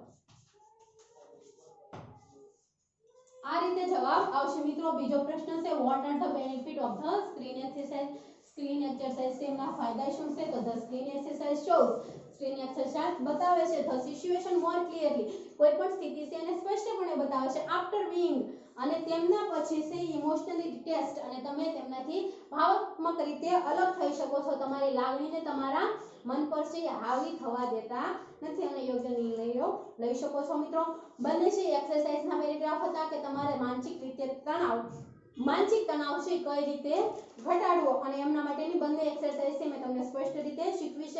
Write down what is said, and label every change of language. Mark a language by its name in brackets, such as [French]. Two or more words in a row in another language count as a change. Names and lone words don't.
[Gujarati] આ રીતે જવાબ આવશે મિત્રો. બીજો પ્રશ્ન છે [English] what are the benefit of the screen exercise? screen exercise [Gujarati] તેમના ફાયદા શું છે? તો [English] the screen exercise shows, screen exercise [Gujarati] બતાવે છે [English] the situation more clearly, [Gujarati] કોઈ પણ સ્થિતિ છે એને સ્પષ્ટપણે બતાવે છે. [English] after being, [Gujarati] અને તેમના પછી છે [English] emotionally detached, [Gujarati] અને તમે તેમનાથી ભાવનાત્મક રીતે અલગ થઈ શકો છો. તમારી લાગણીને તમારા મન પર છે હાવી થવા દેતા નથી અને યોગ્ય નિર્ણયો લઈ શકો છો. મિત્રો બંને છે એક્સરસાઇઝના પેરેગ્રાફ હતા કે તમારે માનસિક તણાવ છે કઈ રીતે ઘટાડવો અને એમના માટેની બંને એક્સરસાઇઝ છે મેં તમને સ્પષ્ટ રીતે શીખવી છે.